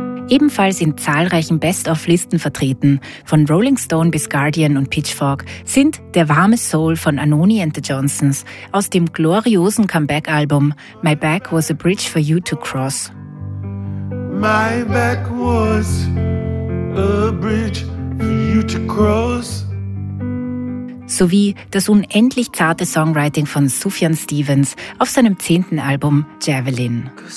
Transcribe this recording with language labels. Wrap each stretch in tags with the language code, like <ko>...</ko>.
<de>Ebenfalls in zahlreichen Best-of-Listen vertreten, von Rolling Stone bis Guardian und Pitchfork, sind Der warme Soul von Anoni and the Johnsons aus dem gloriosen Comeback-Album My Back Was a Bridge for You to Cross.</de> <en>My back was a bridge for you to cross.</en> <de>Sowie das unendlich zarte Songwriting von Sufjan Stevens auf seinem 10. Album Javelin.</de>